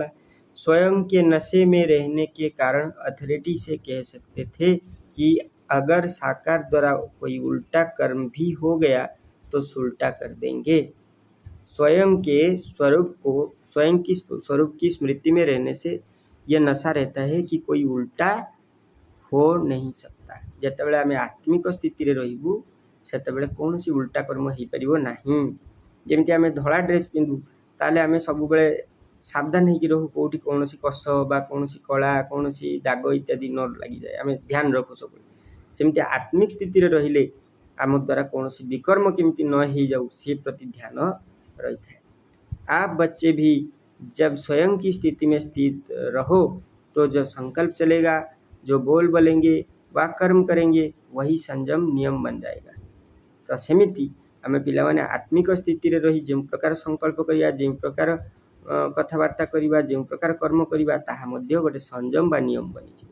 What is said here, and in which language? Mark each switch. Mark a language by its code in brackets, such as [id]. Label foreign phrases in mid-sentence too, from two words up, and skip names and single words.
[hi] स्वयं के नशे में रहने के कारण अथॉरिटी से कह सकते थे कि अगर साकार द्वारा कोई उल्टा कर्म भी हो गया तो सुलटा कर देंगे। स्वयं की स्वरूप की स्मृति में रहने से ये नशा रहता है कि कोई उल्टा हो नहीं सकता। [or] ଯେତେବେଳେ ଆମେ ଆତ୍ମିକ ସ୍ଥିତିରେ ରହିବୁ ସେତେବେଳେ କୌଣସି ଉଲ୍ଟା କର୍ମ ହେଇପାରିବ ନାହିଁ। ଯେମିତି ଆମେ ଧଳା ଡ୍ରେସ୍ ପିନ୍ଧୁ ତାହେଲେ ଆମେ ସବୁବେଳେ ସାବଧାନ ହେଇକି ରହୁ କେଉଁଠି କୌଣସି କଷ ବା କୌଣସି କଳା କୌଣସି ଦାଗ ଇତ୍ୟାଦି ନ ଲାଗିଯାଏ, ଆମେ ଧ୍ୟାନ ରଖୁ ସବୁବେଳେ। ସେମିତି ଆତ୍ମିକ ସ୍ଥିତିରେ ରହିଲେ ଆମ ଦ୍ୱାରା କୌଣସି ବିକର୍ମ କେମିତି ନ ହେଇଯାଉ ସେ ପ୍ରତି ଧ୍ୟାନ ରହିଥାଏ। [hi] आप बच्चे भी जब स्वयं की स्थिति में स्थित रहो तो जो संकल्प चलेगा, जो बोल बोलेंगे वा कर्म करेंगे वही संयम नियम बन जाएगा। [or] ତ ସେମିତି ଆମେ ପିଲାମାନେ ଆତ୍ମିକ ସ୍ଥିତି ରେ ରହି ଯୋ ପ୍ରକାର ସଂକଳ୍ପ କରିଆ, ଯୋ ପ୍ରକାର କଥାବାର୍ତ୍ତା କରିବା, ଯୋ ପ୍ରକାର କର୍ମ କରିବା ତାହା ମଧ୍ୟ ଗୋଟେ ସଂଯମ ବା ନିୟମ ବନି ଯାଏ।